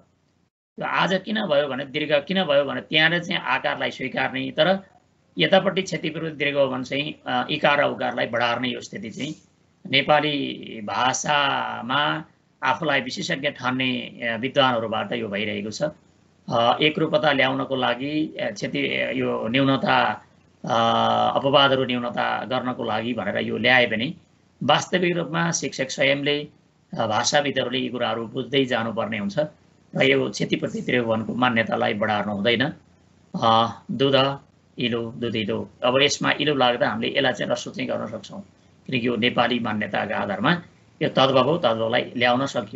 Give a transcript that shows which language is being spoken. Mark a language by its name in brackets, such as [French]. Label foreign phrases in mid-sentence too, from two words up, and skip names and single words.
[Nepali] त्यो आज किन भयो भने दीर्घ किन भयो भने त्यहाँ चाहिँ आकारलाई स्वीकार्ने, तर यतापट्टि क्षतिपूर्ति दीर्घ हो भने चाहिँ इकार र उकारलाई बढार्ने यो स्थिति चाहिँ नेपाली भाषामा आफूलाई विशेषज्ञ ठान्ने विद्वानहरूबाट यो भइरहेको छ। एकरूपता ल्याउनको लागि यो न्यूनता अपवादहरू न्यूनता गर्नको लागि भनेर यो ल्याए पनि वास्तविक रूपमा शिक्षक स्वयंले भाषाविदहरूले यी कुराहरू बुझ्दै जानुपर्ने हुन्छ र यो क्षतिपूर्ति दीर्घवनको मान्यतालाई बढार्नु हुँदैन। दुध इलो, दुधिलो, अब यसमा इलो लाग्दा हामीले यसलाई चाहिँ ह्रस्व चाहिँ गर्न सक्छौँ किनकि यो नेपाली मान्यताका आधारमा यो तद्भव हो, तद्भवलाई ल्याउन सकियो।